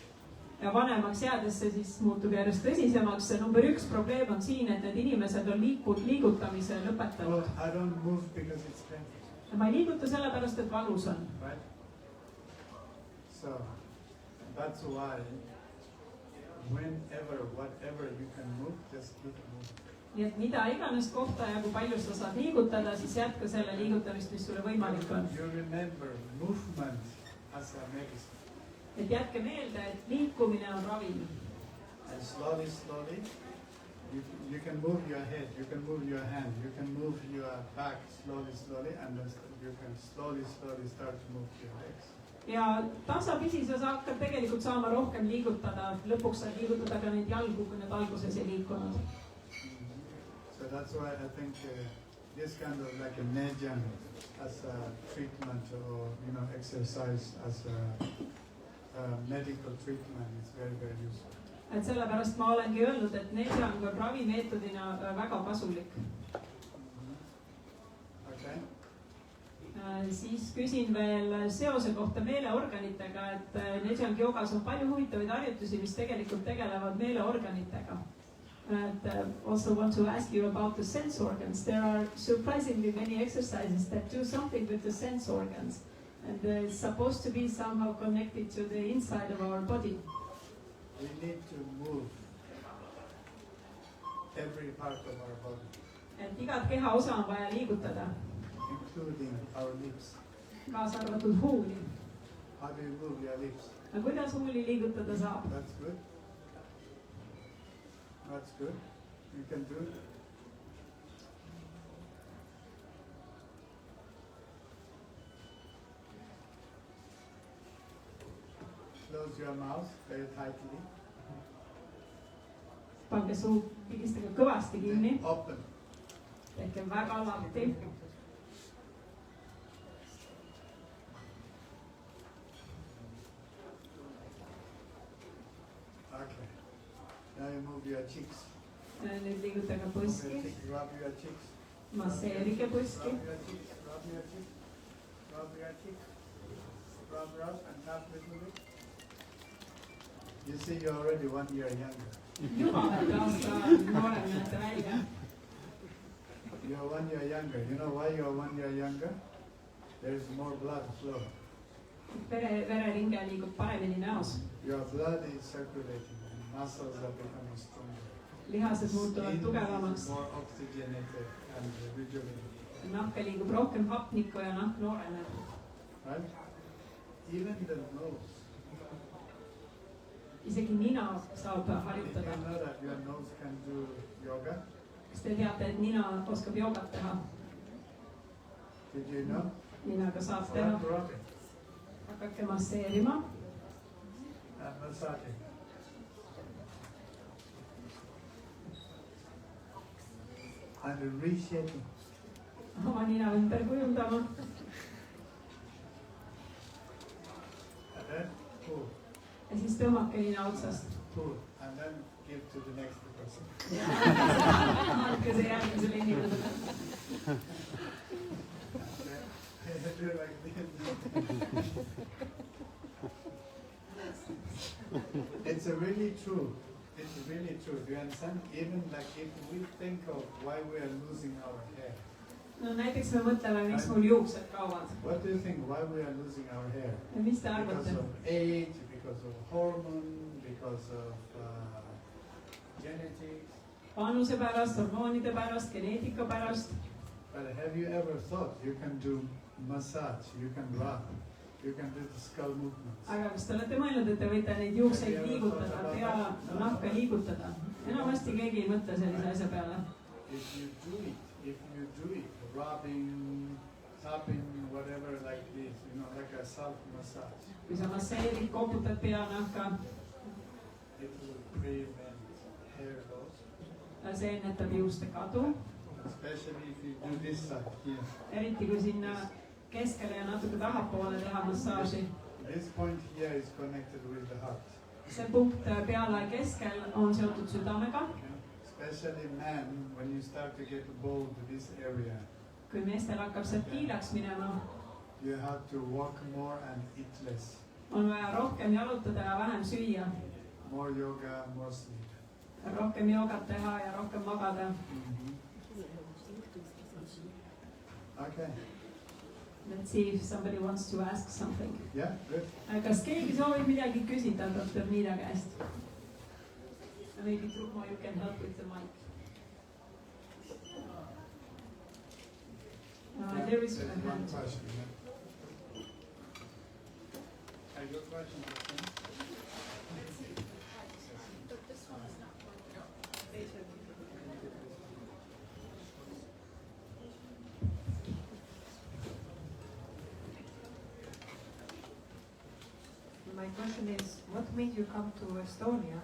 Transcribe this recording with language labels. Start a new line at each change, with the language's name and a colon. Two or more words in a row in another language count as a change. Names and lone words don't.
Estonian: Ja vanemaks jäädes see siis muutub järjest tõsisemaks. See number üks probleem on siin, et need inimesed on liigutamise lõpetanud.
English: Well, I don't move because it's painful.
Estonian: Ja ma ei liiguta sellepärast, et valus on.
English: Right? So, that's why whenever, whatever you can move, just keep moving.
Estonian: Nii et mida iganes kohta ja kui palju sa saad liigutada, siis jätka selle liigutamist, mis sulle võimalik on.
English: You remember movement as a medicine.
Estonian: Et jätke meelde, et liikumine on ravim.
English: And slowly, slowly, you can move your head, you can move your hand, you can move your back slowly, slowly, and then you can slowly, slowly start to move your legs.
Estonian: Ja tasapisi sa hakkad tegelikult saama rohkem liigutada. Lõpuks saad liigutada ka neid jalgu, kui need alguses ei liikunud.
English: So that's why I think this kind of like a Nejang as a treatment or, you know, exercise as a medical treatment is very, very useful.
Estonian: Et sellepärast ma olengi öelnud, et Nejang on ravimeetodina väga kasulik. Okay. Siis küsin veel seose kohta meeleorganitega, et Nejang joogas on palju huvitavaid harjutusi, mis tegelikult tegelevad meeleorganitega.
English: And also want to ask you about the sense organs. There are surprisingly many exercises that do something with the sense organs. And it's supposed to be somehow connected to the inside of our body. We need to move every part of our body.
Estonian: Et igat kehaosa on vaja liigutada.
English: Including our lips.
Estonian: Kaasa arvatud huuli.
English: How do you move your lips?
Estonian: Ja kuidas huuli liigutada saab?
English: That's good. That's good. You can do it. Close your mouth very tightly.
Estonian: Pange suu pigistage kõvasti kinni.
English: Open.
Estonian: Tehke väga lahti.
English: Okay. Now you move your cheeks.
Estonian: Nüüd liigutage põski.
English: Rub your cheeks.
Estonian: Masseerige põski.
English: Rub your cheeks. Rub your cheeks. Rub your cheeks. Rub and tap little bit. You see, you're already 1 year younger.
Estonian: Jumal aasta noorem näete välja.
English: You're 1 year younger. You know why you're 1 year younger? There's more blood flow.
Estonian: vereringe liigub paremini näos.
English: Your blood is circulating and muscles are becoming stronger.
Estonian: Lihased muutuvad
English: Skin
Estonian: tugevamaks.
English: is more oxygenated and rejuvenated.
Estonian: Nahka liigub rohkem hapnikku ja nahk nooreneb.
English: Right? Even the nose.
Estonian: Isegi nina saab
English: Did you
Estonian: harjutada.
English: know that your nose can do yoga?
Estonian: Kas te teate, et nina oskab joogat teha?
English: Did you know?
Estonian: Ninaga saab teha.
English: Start rubbing
Estonian: Hakake masseerima.
English: and massaging. And reshaping.
Estonian: Oma nina ümber kujundama.
English: And then pull,
Estonian: Ja siis tõmmake nina otsast.
English: pull. And then give to the next person.
Estonian: Andke see järgmisele inimesele.
English: Do like this. It's really true. It's really true. Do you understand? Even like if we think of why we are losing our hair.
Estonian: No näiteks me mõtleme, miks mul juuksed kaovad.
English: What do you think? Why we are losing our hair?
Estonian: Ja mis te
English: Because
Estonian: arvate?
English: of age, because of hormone, because of genetics.
Estonian: Vanuse pärast, hormoonide pärast, geneetika pärast.
English: But have you ever thought you can do massage, you can rub, you can do the skull movements?
Estonian: Aga kas te olete mõelnud, et te võite neid juukseid liigutada, pea, nahka liigutada? Enamasti keegi ei mõtle sellise asja peale.
English: If you do it, rubbing, tapping, whatever like this, like a self-massage,
Estonian: Kui sa masseerid, koputad pea nahka,
English: it will prevent hair loss,
Estonian: see ennetab juuste kadu.
English: especially if you do this side here.
Estonian: Eriti kui sinna keskele ja natuke tahapoole teha massaaži.
English: This point here is connected with the heart.
Estonian: See punkt pealae keskel on seotud südamega.
English: Okay? Especially men, when you start to get bold in this area,
Estonian: Kui meestel hakkab sealt kiilaks minema,
English: you have to walk more and eat less.
Estonian: on vaja rohkem jalutada ja vähem süüa.
English: More yoga, more sleep.
Estonian: Rohkem joogat teha ja rohkem magada.
English: Okay. Let's see if somebody wants to ask something. Yeah, good.
Estonian: Kas keegi soovib midagi küsida doktor Niida käest?
English: Maybe Trumo, you can help with the mic. There is There's a one hand. question. Yeah. Are your questions the same? My question is, what made you come to Estonia?